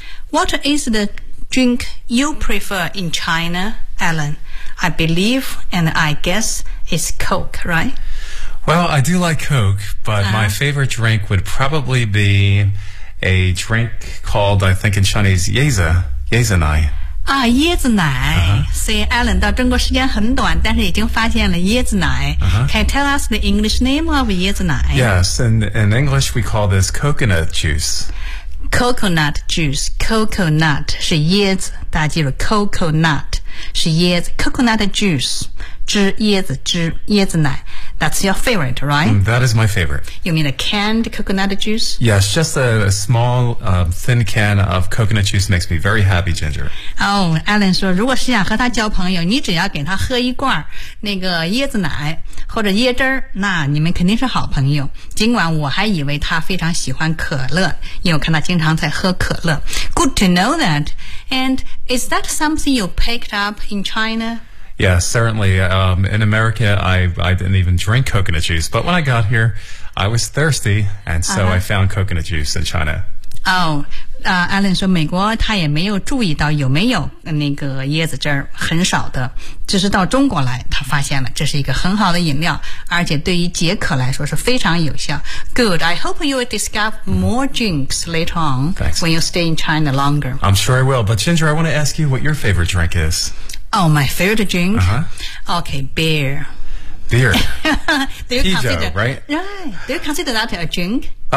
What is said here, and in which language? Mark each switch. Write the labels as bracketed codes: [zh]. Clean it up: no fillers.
[en] What is the drink you prefer in China, Alan? I believe and I guess it's Coke, right? Well, I do like Coke, but my favorite drink would probably be a drink called, I think in Chinese, Yezanai. [zh] 啊，椰子奶。所以 Alan 到中国时间很短，但是已经发现了椰子奶。 [en] Can you tell us the English name of [zh] 椰子奶？ [en] Yes, in English we call this coconut juice. [zh] Coconut juice, coconut 是椰子，大家记住 coconut 是椰子 ，coconut juice 汁，椰子汁，椰子奶。 [en] That's your favorite, right? That is my favorite. You mean a canned coconut juice? Yes, just a small, thin can of coconut juice makes me very happy, Ginger. [zh] Oh, Alan 说，如果是想和他交朋友，你只要给他喝一罐那个椰子奶或者椰汁儿，那你们肯定是好朋友。尽管我还以为他非常喜欢可乐，因为我看他经常在喝可乐。 [en] Good to know that. And is that something you picked up in China? Yeah, certainly. In America, I didn't even drink coconut juice. But when I got here, I was thirsty, and so I found coconut juice in China. [zh] Oh, Alan 说美国他也没有注意到有没有那个椰子汁儿，很少的。只是到中国来，他发现了这是一个很好的饮料，而且对于解渴来说是非常有效。 [en] Good. I hope you will discover more drinks later on、 Thanks. when you stay in China longer. I'm sure I will. But Ginger, I want to ask you what your favorite drink is. Oh, my favorite drink? Okay, beer. Beer. Do you consider that a drink?